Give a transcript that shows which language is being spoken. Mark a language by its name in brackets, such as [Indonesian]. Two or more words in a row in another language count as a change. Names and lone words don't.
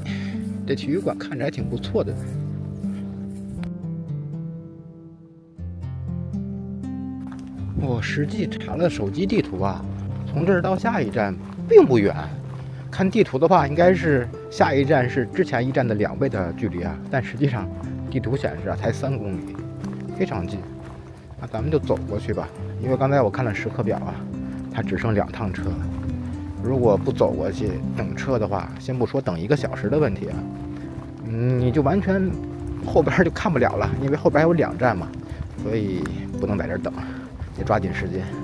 [Chinese] 這體育館看着還挺不錯的。我實際查了手機地圖從這兒到下一站並不遠。看地圖的話，應該是下一站是之前一站的2倍的距離但實際上地圖顯示才3公里，非常近。那咱們就走過去吧，因為剛才我看了时刻表它只剩2趟车。如果不走過去等車的话，先不說等1個小時的問題你就完全後邊就看不了了，因為後邊還有2站嘛，所以不能在這兒等，得抓緊時間。